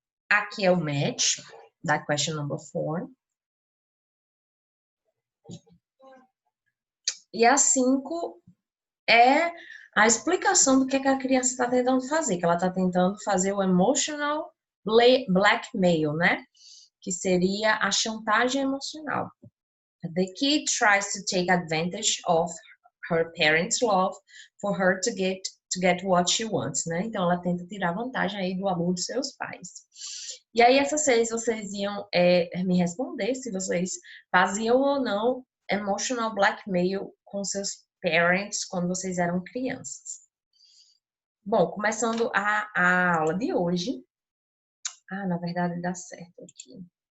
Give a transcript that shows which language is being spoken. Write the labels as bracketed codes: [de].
[pt] Aqui é o match da question number 4. E a 5 é a explicação do que a criança está tentando fazer, que ela está tentando fazer o emotional blackmail, né? Que seria a chantagem emocional. [en] The kid tries to take advantage of her parents' love for her to get what she wants, [pt] né? Então ela tenta tirar vantagem aí do amor dos seus pais. E aí essas seis vocês iam me responder se vocês faziam ou não emotional blackmail com seus parents quando vocês eram crianças. Bom, começando a aula de hoje. Na verdade dá certo aqui.